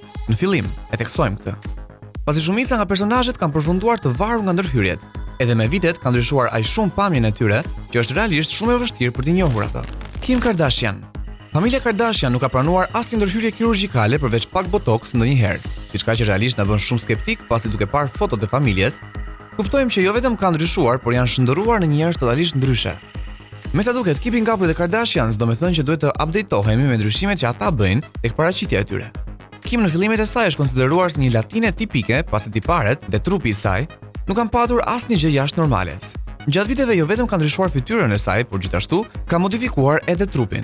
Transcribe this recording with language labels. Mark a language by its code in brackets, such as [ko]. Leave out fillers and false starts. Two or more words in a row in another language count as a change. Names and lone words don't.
[sq] Në fillim, e theksojmë këtë. Pasi shumica nga personazhet kanë përfunduar të varur nga ndërhyrjet, edhe me vitet ka ndryshuar aq shumë pamjen e tyre që është realisht shumë e vështirë për t'i njohur ato. Kim Kardashian. Familja Kardashian nuk ka pranuar asnjë ndërhyrje kirurgjikale përveç pak botox ndonjëherë, diçka që realisht na bën shumë skeptik pasi duke parë fotot e familjes, kuptojmë që jo vetëm kanë ndryshuar, por janë shndërruar në njerëz totalisht ndryshe. Me sa duket, keeping up with the Kardashians do me thënë që duhet të updatehemi me ndryshimet që ata bëjnë tek paraqitja e tyre. Kim në fillimet e saj është konsideruar si një latine tipike, pasi tiparet dhe trupi i saj nuk kanë patur asnjë gjë jashtë normales. Gjatë viteve jo vetëm ka ndryshuar fytyrën e saj, por gjithashtu ka modifikuar edhe trupin.